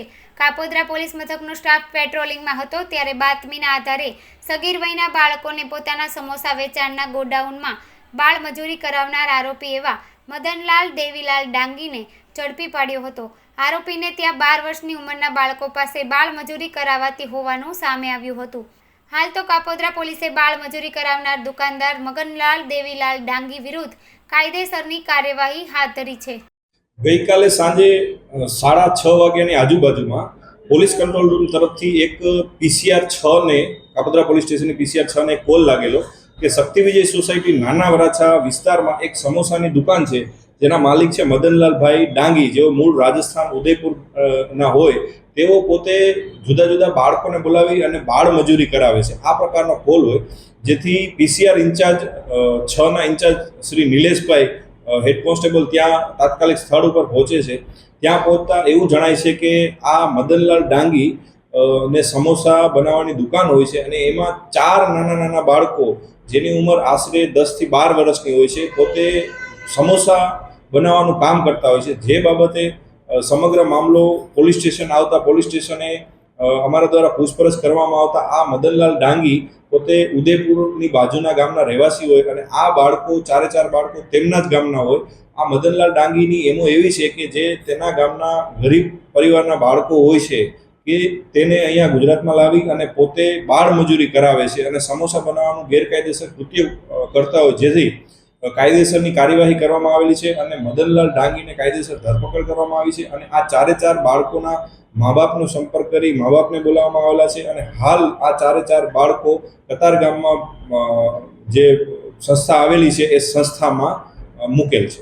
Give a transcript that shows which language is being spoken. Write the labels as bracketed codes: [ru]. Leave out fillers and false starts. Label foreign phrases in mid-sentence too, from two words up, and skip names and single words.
[gu] કાપોદ્રા પોલીસ મથકનો સ્ટાફ પેટ્રોલિંગમાં હતો ત્યારે બાતમીના આધારે સગીર વયના બાળકોને પોતાના સમોસા વેચાણના ગોડાઉનમાં બાળમજૂરી કરાવનાર આરોપી એવા મદનલાલ દેવીલાલ ડાંગીને ઝડપી પાડ્યો હતો। આરોપીને ત્યાં 12 વર્ષની ઉંમરના બાળકો પાસે બાળમજૂરી કરાવાતી હોવાનું સામે આવ્યું હતું। હાલ તો કાપોદ્રા પોલીસે બાળમજૂરી કરાવનાર દુકાનદાર મગનલાલ દેવીલાલ ડાંગી વિરુદ્ધ કાયદેસરની કાર્યવાહી હાથ ધરી છે। ગઈ કાલે સાંજે 6:30 વાગ્યાની આજુબાજુમાં પોલીસ કંટ્રોલ રૂમ તરફથી એક પીસીઆર 6 ને કાપોદ્રા પોલીસ સ્ટેશન પીસીઆર 6 ને કૉલ લાગેલો કે શક્તિ વિજય સોસાયટી નાના વરાછા વિસ્તારમાં એક સમોસાની દુકાન છે જેના માલિક છે મદનલાલભાઈ ડાંગી જેઓ મૂળ રાજસ્થાન ઉદયપુર ના હોય તેઓ પોતે જુદા જુદા બાળકોને બોલાવી અને બાળ મજૂરી કરાવે છે। આ પ્રકારનો કોલ હોય જેથી પીસીઆર ઇન્ચાર્જ 6 ના ઇન્ચાર્જ શ્રી નિલેશભાઈ હેડ કોન્સ્ટેબલ ત્યાં તાત્કાલિક સ્થળ ઉપર પહોંચે છે। ત્યાં પહોંચતા એવું જણાય છે કે આ મદનલાલ ડાંગી ને સમોસા બનાવવાની દુકાન હોય છે અને એમાં 4 નાના નાના બાળકો જેની ઉંમર આશરે 10 થી 12 વર્ષની હોય છે પોતે સમોસા બનાવવાનું કામ કરતા હોય છે। જે બાબતે સમગ્ર મામલો પોલીસ સ્ટેશન આવતા પોલીસ સ્ટેશને અમારા દ્વારા પૂછપરછ કરવામાં આવતા આ મદનલાલ ડાંગી પોતે ઉદયપુરની બાજુના ગામના રહેવાસી હોય અને આ બાળકો 4 બાળકો તેમના જ ગામના હોય। આ મદનલાલ ડાંગીની એમો એવી છે કે જે તેના ગામના ગરીબ પરિવારના બાળકો હોય છે કે તેને અહીંયા ગુજરાતમાં લાવી અને પોતે બાળ મજૂરી કરાવે છે અને સમોસા બનાવવાનું ગેરકાયદેસર કૃત્ય કરતા હોય જેથી કાયદેસરની કાર્યવાહી કરવામાં આવેલી છે અને મદનલાલ ડાંગીને કાયદેસર ધરપકડ કરવામાં આવી છે અને આ 4 બાળકોના માં-બાપનો સંપર્ક કરી માં-બાપને બોલાવવામાં આવેલા છે અને હાલ આ 4 બાળકો કતાર ગામમાં જે સંસ્થા આવેલી છે એ સંસ્થામાં મુકેલ છે।